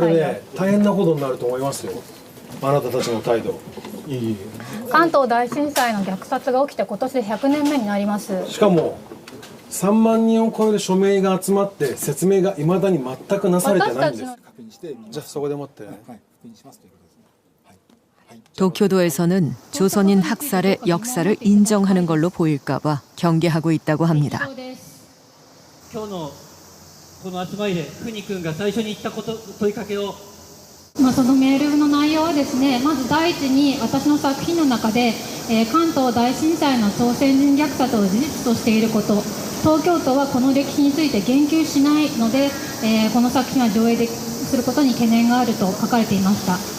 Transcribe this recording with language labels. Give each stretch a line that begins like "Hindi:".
Japanese: これね、大変なことになると思いますよ。あなたたちの態度。関東大震災の虐殺が起きて今年で100年目になります。しかも3万人を超える署名が集まって説明が未だに全くなされてないんです。じゃあそこで待って。
Korean: 도쿄도에서는 조선인 학살의 역사를 인정하는 걸로 보일까 봐 경계하고 있다고 합니다.
Japanese: 今日のこの集まりでふに君が最初に言った問いかけをそのメールの内容はですね、まず第一に私の作品の中で関東大震災の朝鮮人虐殺を事実としていること、東京都はこの歴史について言及しないので、この作品は上映することに懸念があると書かれていました。